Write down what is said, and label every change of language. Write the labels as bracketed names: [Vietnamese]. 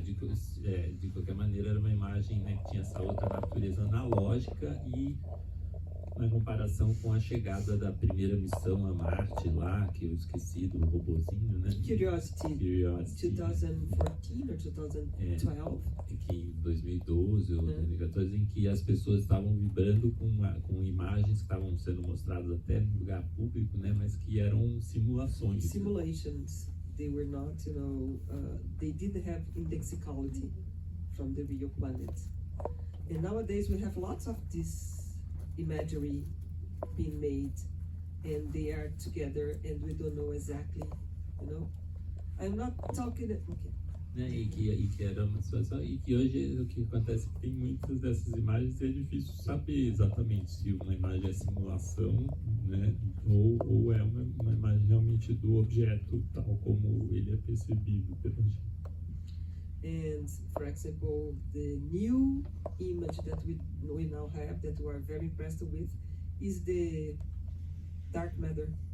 [Portuguese] De qualquer maneira, era uma imagem, né, que tinha essa outra natureza analógica e na comparação com a chegada da primeira missão a Marte lá, que eu esqueci do robozinho, né? [English] Curiosity. 2014 or 2012. [Portuguese] Que em 2012 ou 2014, em que as pessoas estavam vibrando com imagens que estavam sendo mostradas até no lugar público, né? Mas que eram simulações. [English] Simulations. They were not, they didn't have indexicality from the real planet. And nowadays we have lots of this imagery being made, and they are together, and we don't know exactly, I'm not talking. Okay. [Portuguese] E que era uma situação, e que hoje o que acontece é que tem muitas dessas imagens e é difícil saber exatamente se uma imagem é simulação, né, ou é uma imagem realmente do objeto tal como ele é percebido pela gente. [English] And for example, the new image that we now have that we are very impressed with is the dark matter.